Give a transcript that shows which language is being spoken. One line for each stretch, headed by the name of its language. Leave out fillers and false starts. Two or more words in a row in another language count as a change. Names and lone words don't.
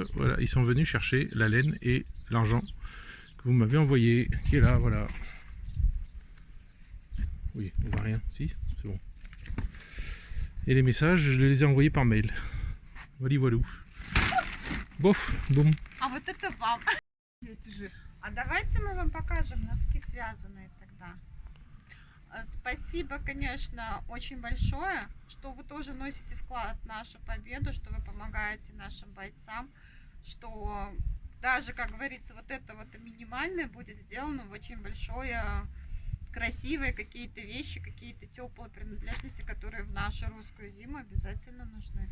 French: Voilà, ils sont venus chercher la laine et l'argent que vous m'avez envoyé, qui est là, voilà. Oui, on voit rien, si, c'est bon. Et les messages, je les ai envoyés par mail. Voilà, voilou. Bof, boum.
Russian: А вот это вам. А давайте мы вам покажем носки связанные тогда. Спасибо, конечно, очень большое, что вы тоже носите вклад в нашу победу, что вы помогаете нашим бойцам, что даже, как говорится, вот это вот минимальное будет сделано в очень большое, красивые какие-то вещи, какие-то теплые принадлежности, которые в нашу русскую зиму обязательно нужны.